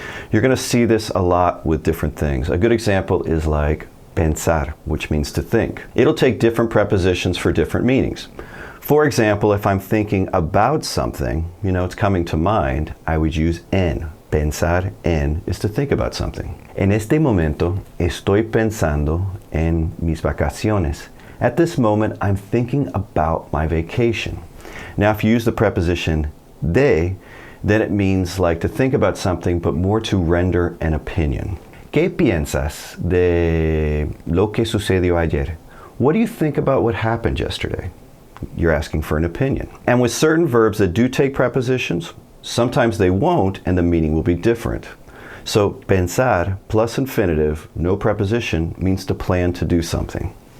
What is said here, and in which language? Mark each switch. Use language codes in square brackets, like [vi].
[en] You're going to see this a lot with different things. A good example is like pensar, which means to think. It'll take different prepositions for different meanings. For example, if I'm thinking about something, you know, it's coming to mind, I would use en. Pensar en is to think about something. [es] En este momento estoy pensando en mis vacaciones. [en] At this moment, I'm thinking about my vacation. Now, if you use the preposition de, then it means like to think about something, but more to render an opinion. [es] ¿Qué piensas de lo que sucedió ayer? [en] What do you think about what happened yesterday? You're asking for an opinion. And with certain verbs that do take prepositions, sometimes they won't, and the meaning will be different. So, pensar plus infinitive, no preposition, means to plan to do something.